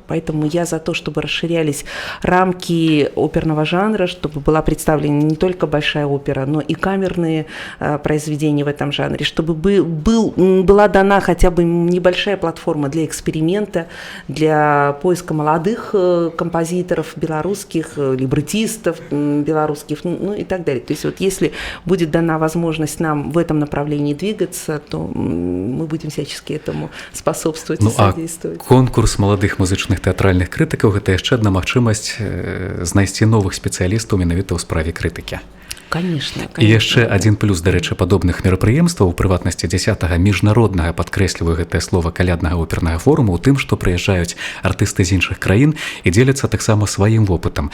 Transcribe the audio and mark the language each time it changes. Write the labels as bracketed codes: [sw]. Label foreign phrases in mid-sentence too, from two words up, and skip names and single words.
[ru] Поэтому я за то, чтобы расширялись рамки оперного жанра, чтобы была представлена не только большая опера, но и камерные произведения в этом жанре, чтобы была дана хотя бы небольшая платформа для эксперимента, для поиска молодых композиторов белорусских, либретистов белорусских, и так далее. То есть вот если будет дана возможность нам в этом направлении двигаться, то мы будем всячески этому способствовать и содействовать. [be] Конкурс маладых музычных тэатральных крытыкаў – гэта яшчэ адна магчымасць знайсці новых спецыялістаў менавіта ў справе крытыкі. [ru] Конечно. [be] І яшчэ адзін плюс, дарэчы, падобных мерапрыемстваў, у прыватнасці 10-га міжнароднага, падкрэсліваю гэтае слова, каляднага опернага форуму, у тым, што прыязджаюць артысты з іншых краін і дзеляцца таксама сваім вопытам.